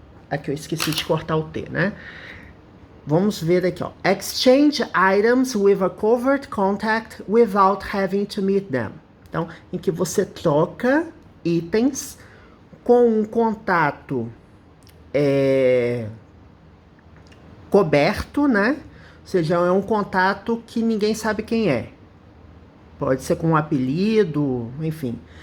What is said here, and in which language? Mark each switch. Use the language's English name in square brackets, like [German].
[Portuguese] Aqui eu esqueci de cortar o T, né? Vamos ver aqui, ó. [English] Exchange items with a covert contact without having to meet them. [Portuguese] Então, em que você troca itens com um contato coberto, né? Ou seja, é um contato que ninguém sabe quem é. Pode ser com um apelido, enfim.